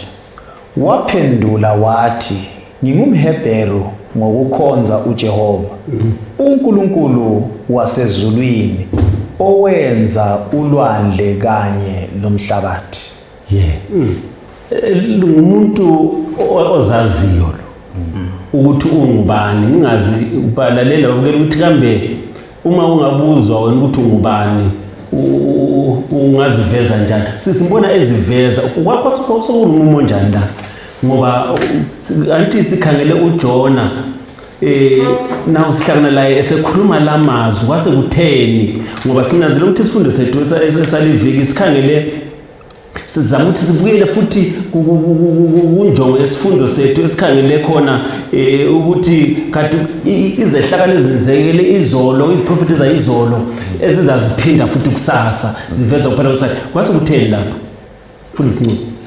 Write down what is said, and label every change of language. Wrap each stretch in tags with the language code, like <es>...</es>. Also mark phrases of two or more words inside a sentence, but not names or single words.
<nd>Waphendula wathi, ngingumHebheru ngokukhonza uJehova, uNkulunkulu wasezulwini owenza ulwandle kanye nomhlabathi. Umuntu ozaziyo lo ukuthi ungubani. Ngingazi ubalalela ukubukela ukuthi kambe uma ungabuzwa wena ukuthi ungubani ungaziveza njani simbona eziveza kwakho sokunomo njani la ngoba anti sikhangele uJona na usihlangana la esekhuluma lamazwi kwase kutheni ngoba sinanzile ukuthi isifundo sethu esaliviki sikhangele sizama ukuthi sibuyele futhi kunjongo esifundo sethu esikhangele khona ukuthi kanti izehlakalo ezenzekele izolo iziprofeti zayizolo ezizaziphinda futhi kusasa ziveza kuphela kusasa kwase kutheni lapha futhi sinqo</nd>